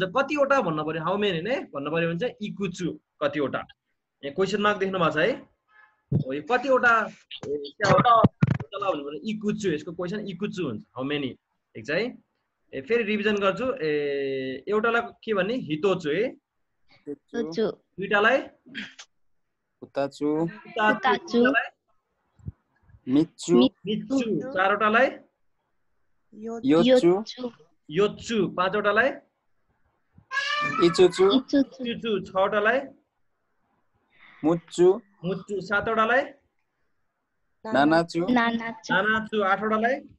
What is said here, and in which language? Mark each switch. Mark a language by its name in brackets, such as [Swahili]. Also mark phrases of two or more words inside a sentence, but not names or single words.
[Nepali] कतिवटा भन्न पर्यो [English] how many [Nepali] ने भन्न पर्यो भने चाहिँ इकुचु कतिवटा यहाँ [English] question mark [Nepali] देख्नु भएको छ है हो यो कतिवटा होला भन्नु पर्यो इकुचु यसको क्वेशन इकुचु हुन्छ [English] how many [Nepali] ठीक छ है फेरि रिभिजन गर्छु एउटालाई के भन्ने हितोचु है दुईटालाई पुताचु मिच्चु चारवटालाई योच्चु पाँचवटालाई इचुचु छवटालाई मुच्चु सातवटालाई नानाचु आठवटालाई